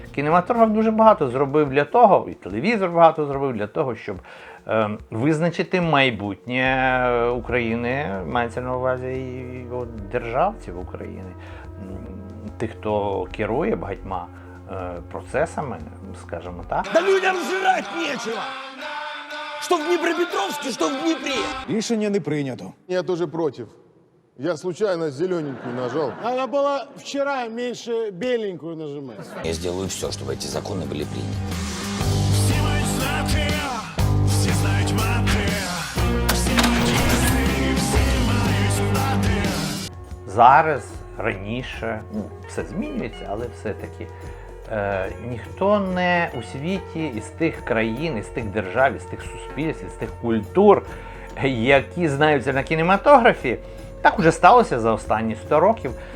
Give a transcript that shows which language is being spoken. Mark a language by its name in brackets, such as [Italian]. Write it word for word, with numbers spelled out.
[Ukrainian] Кінематограф дуже багато зробив для того, і телевізор багато зробив для того, щоб е, визначити майбутнє України, мається на увазі і от, державців України, м, тих, хто керує багатьма е, процесами, скажімо так. [Russian] Да людям жрать нечего! Что в Днепропетровске, что в Днепре! [Ukrainian] Рішення не прийнято. [Russian] Я тоже против. Я случайно зелененькую нажал. Надо было вчера меньше беленькую нажимать. Я сделаю все, чтобы эти законы были приняты. Все мы знаты, все знают маты, все магисты, все мои знаты. [Ukrainian] Зараз, раніше, ну, все змінюється, але все-таки е, ніхто не у світі із тих країн, із тих держав, із тих суспільств, із тих культур, які знаються на кінематографі, так уже сталося за останні сто років.